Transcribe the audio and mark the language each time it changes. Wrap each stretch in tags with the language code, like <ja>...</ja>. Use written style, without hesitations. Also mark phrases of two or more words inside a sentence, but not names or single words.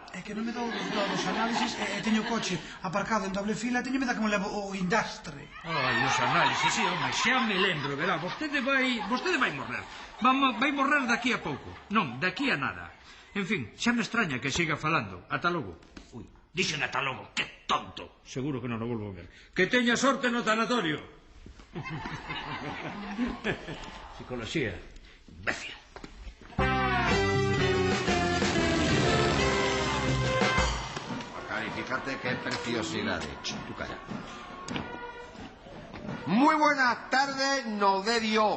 <gl>É que non me dá o resultado dos análisis e teño o coche aparcado en doble fila e teño me dá como levo o indastre. Ai, os análisis, sí, home, xa me lembro, verá, vostede vai morrer. Vai morrer daqui a pouco. Non, daqui a nada. En fin, xa me extraña que siga falando. Ata logo. Ui, dixen ata logo, que? tonto. Seguro que non o volvo a ver. Que teña sorte no tanatorio. Psicología. Imbécil.</gl> <es>Cari, fíjate qué preciosidad de hecho. Tú calla. Muy buenas tardes, Nodedio.</es>